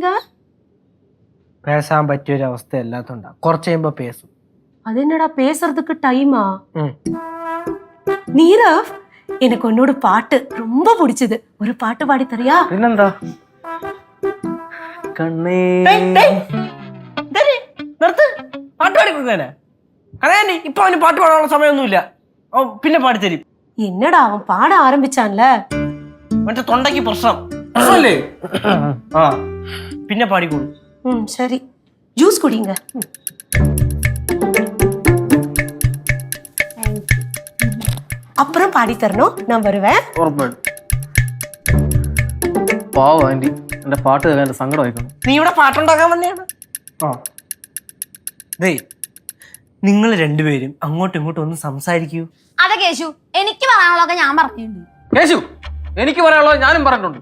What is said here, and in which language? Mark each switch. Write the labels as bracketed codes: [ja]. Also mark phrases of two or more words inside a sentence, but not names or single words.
[ml] பேசாம പറ്റിയൊരു അവസ്ഥ എല്ലാത്തുണ്ടാ. കുറച്ച് കഴിയുമ്പോ പേസും. [ta] அது என்னடா பேசுறதுக்கு டைமா? நீரவ், எனக்கு உன்னோட பாட்டு ரொம்ப பிடிச்சது. ஒரு பாட்டு பாடி தரியா? [ml] പിന്നെന്താ? കണ്ണേ നിർത്ത്. പാട്ട് പാടി കൊടുക്കാനെ? അതെ, ഇപ്പൊ അവന് പാട്ട് പാടാനുള്ള സമയമൊന്നുമില്ല. പിന്നെ പാടിത്തരും. [ta] என்னடா அவன் பாட ஆரம்பிச்சான்ல, [ml] മറ്റേ തൊണ്ടയ്ക്ക് പ്രശ്നം. പിന്നെ പാടിക്കോളൂ. [ta] சரி. ஜூஸ் குடிங்க. அப்புறம் பாடி தரணும், நான் வருவேன். [ml] ഉറപ്പായിട്ടും. പാവം ആന്റി, എന്റെ പാട്ട് കേൾക്കാൻ എന്റെ സങ്കടം ആയിക്കണം. നീ ഇവിടെ പാട്ടുണ്ടാക്കാൻ വന്നെയാണ്. ആ ദേ, നിങ്ങൾ രണ്ടുപേരും അങ്ങോട്ടും ഇങ്ങോട്ടും ഒന്ന് സംസാരിക്കൂ. അതെ കേശു, എനിക്ക് പറയാനുള്ളതൊക്കെ ഞാൻ പറഞ്ഞിട്ടുണ്ട്. കേശു, എനിക്ക് പറയാനുള്ളത് ഞാനും പറഞ്ഞിട്ടുണ്ട്.